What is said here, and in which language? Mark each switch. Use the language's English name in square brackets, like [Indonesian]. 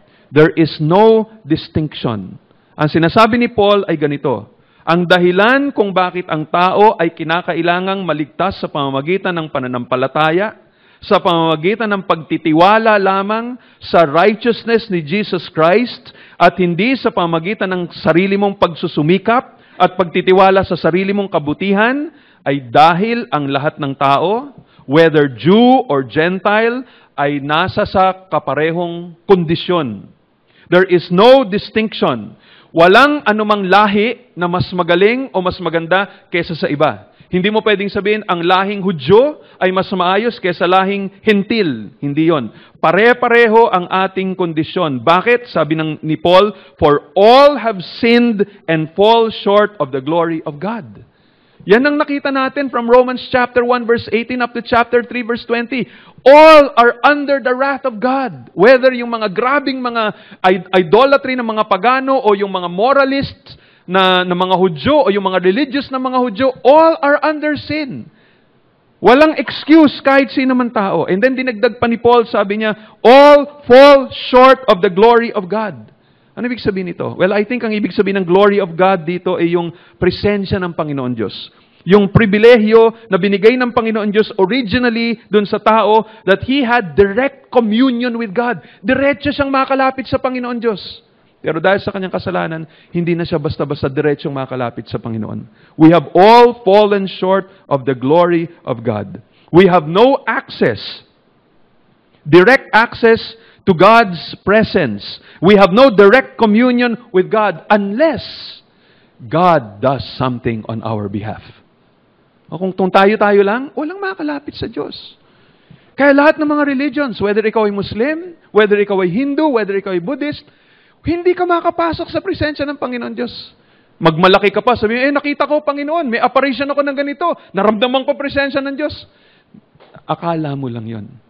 [English] There is no distinction. [Filipino] Ang sinasabi ni Paul ay ganito, ang dahilan kung bakit ang tao ay kinakailangang maligtas sa pamamagitan ng pananampalataya, sa pamamagitan ng pagtitiwala lamang sa righteousness ni Jesus Christ at hindi sa pamamagitan ng sarili mong pagsusumikap at pagtitiwala sa sarili mong kabutihan, ay dahil ang lahat ng tao, [English] whether Jew or Gentile, [Filipino] ay nasa sa kaparehong kondisyon. [English] There is no distinction. [Filipino] Walang anumang lahi na mas magaling o mas maganda kesa sa iba. Hindi mo pwedeng sabihin, ang lahing Hudyo ay mas maayos kesa lahing Hentil. Hindi yon. Pare-pareho ang ating kondisyon. Bakit? Sabi ni Paul, [English] for all have sinned and fall short of the glory of God. [Filipino] Yan ang nakita natin from Romans chapter 1 verse 18 up to chapter 3 verse 20. [English] All are under the wrath of God. [Filipino] Whether yung mga grabing mga idolatry ng mga pagano o yung mga moralists na mga Hudyo o yung mga religious na mga Hudyo, [English] all are under sin. [Filipino] Walang excuse kahit sino man tao. And then dinagdag pa ni Paul, sabi niya, [English] all fall short of the glory of God. [Filipino] Ano ibig sabihin nito? [English] Well, I think [Filipino] ang ibig sabihin ng glory of God dito ay yung presensya ng Panginoon Diyos. Yung pribilehyo na binigay ng Panginoon Diyos originally dun sa tao [English] that he had direct communion with God. [Filipino] Diretso siyang makalapit sa Panginoon Diyos. Pero dahil sa kanyang kasalanan, hindi na siya basta-basta diretsong makalapit sa Panginoon. [English] We have all fallen short of the glory of God. We have no access, direct access to God's presence. We have no direct communion with God unless God does something on our behalf. [Filipino] O kung tayo-tayo lang, walang makalapit sa Diyos. Kaya lahat ng mga religions, whether ikaw ay Muslim, whether ikaw ay Hindu, whether ikaw ay Buddhist, hindi ka makapasok sa presensya ng Panginoon Diyos. Magmalaki ka pa, sabi nakita ko, Panginoon, may apparition ako ng ganito, naramdaman ko presensya ng Diyos. Akala mo lang yon.